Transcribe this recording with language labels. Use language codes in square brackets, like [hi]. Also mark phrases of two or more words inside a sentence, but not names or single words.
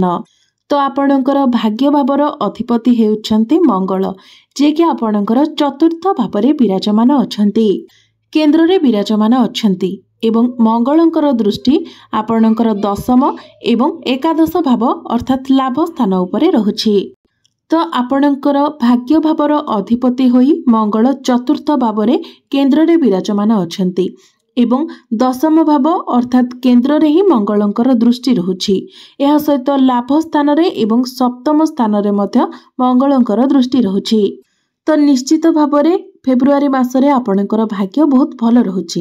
[or] ତ ଆପଣଙ୍କର ଭାଗ୍ୟ ଭାବର ଅଧିପତି ହେଉଛନ୍ତି ମଙ୍ଗଳ, ଯେ କି ଆପଣଙ୍କର ଚତୁର୍ଥ ଭାବରେ ବିରାଜମାନ ଅଛନ୍ତି, କେନ୍ଦ୍ର ରେ ବିରାଜମାନ ଅଛନ୍ତି ଏବଂ ମଙ୍ଗଳଙ୍କର ଦୃଷ୍ଟି ଆପଣଙ୍କର ଦଶମ ଏବଂ ଏକାଦଶ ଭାବ ଅର୍ଥାତ ଲାଭ ସ୍ଥାନ ଉପରେ ରହୁଛି। ତ ଆପଣଙ୍କର ଭାଗ୍ୟ ଭାବର ଅଧିପତି ହୋଇ ମଙ୍ଗଳ ଚତୁର୍ଥ ଭାବରେ କେନ୍ଦ୍ର ରେ ବିରାଜମାନ ଅଛନ୍ତି ଏବଂ ଦଶମ ଭାବ ଅର୍ଥାତ କେନ୍ଦ୍ର ରେ ହିଁ ମଙ୍ଗଳଙ୍କର ଦୃଷ୍ଟି ରହୁଛି। ଏହା ସହିତ ଲାଭ ସ୍ଥାନ ରେ ଏବଂ ସପ୍ତମ ସ୍ଥାନ ରେ ମଧ୍ୟ ମଙ୍ଗଳଙ୍କର ଦୃଷ୍ଟି ରହୁଛି। ତ ନିଶ୍ଚିତ ଭାବରେ ଫେବ୍ରୁଆରୀ ମାସରେ ଆପଣଙ୍କର ଭାଗ୍ୟ ବହୁତ ଭଲ ରହୁଛି।